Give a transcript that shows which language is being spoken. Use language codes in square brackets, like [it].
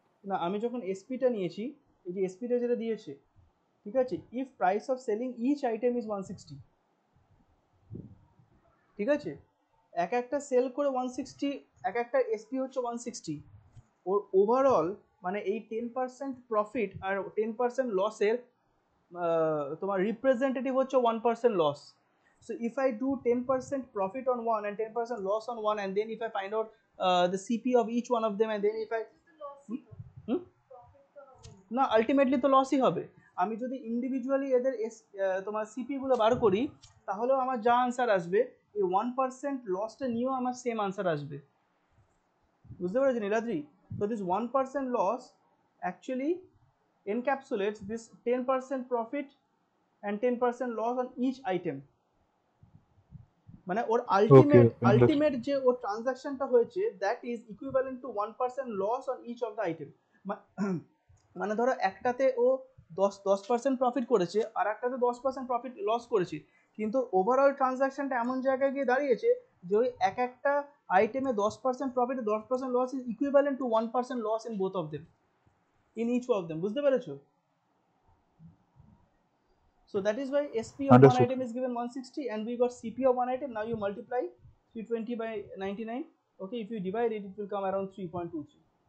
[bn] না আমি যখন এসপিটা নিয়েছি, এই যে এসপিটা যেটা দিয়েছে ঠিক আছে, [en] if price of selling each item is 160, [bn] ঠিক আছে, এক একটা সেল করে 160, এক একটা এসপি হচ্ছে 160, ওর ওভারঅল মানে এই 10% প্রফিট আর 10% লসের তোমার রিপ্রেজেন্টেটিভ হচ্ছে 1% loss. [en] So if I do 10% profit on one and 10% loss on one, and then if I find out the CP of each one of them, and then if I [bn] না ultimately তো লসই হবে. আমি যদি individually এদের তোমার CP গুলো বার করি তাহলেও আমার যা আনসার আসবে এই 1% লসটা নিয়েও আমার সেম আনসার আসবে. বুঝতে পেরেছি Niladri? [en] So this 1% loss actually encapsulates this 10% profit and 10% loss on each item. [bn] মানে ওর আলটিমেট যে ওর ট্রানজাকশনটা হয়েছে [en] That is equivalent to 1% loss on each of the item. [bn] মানে ধরো একটাতে ও 10% প্রফিট করেছে আর একটাতে 10% প্রফিট লস করেছে, কিন্তু ওভারঅল ট্রানজাকশনটা এমন জায়গায় গিয়ে দাঁড়িয়েছে যে ওই এক একটা আইটেমে 10% profit 10% loss [en] is equivalent to 1% loss in both of them, [bn] in each of them. বুঝতে পেরেছো? [en] So that is why SP of one item is given 160 and we got CP of one item. Now you multiply 320 by 99. Okay, if you divide it, it will come around 3.23.